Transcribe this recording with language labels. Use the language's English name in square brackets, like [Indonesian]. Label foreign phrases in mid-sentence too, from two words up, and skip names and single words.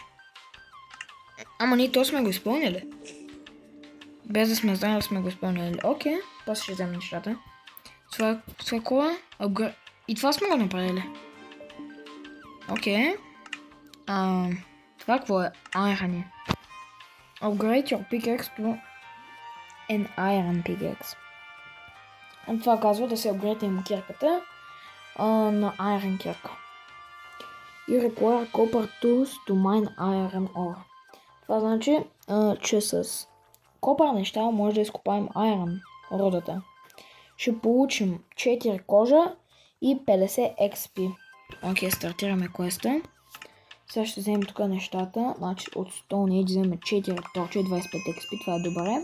[Bulgarian] Ама ние то сме го изпълнили. Без да сме знали да сме го изпълнили. Окей, после ще вземем нещата. Това кола? И това сме го направили. Окей. Това какво е? [English] Iron. Upgrade your pickaxe to an iron pickaxe. [Bulgarian] Това казва да се апгрейдим кирката на iron кирка. [English] You require copper tools to mine iron ore. [Bulgarian] Това значи, че с копър неща може да изкопаем iron, родата. ще получим 4 кожа и 50 XP. Окей, стартираме квеста. Сега ще вземем тук нещата. Значи от Stone Age вземем 4 торча и 25 XP. Това е добре.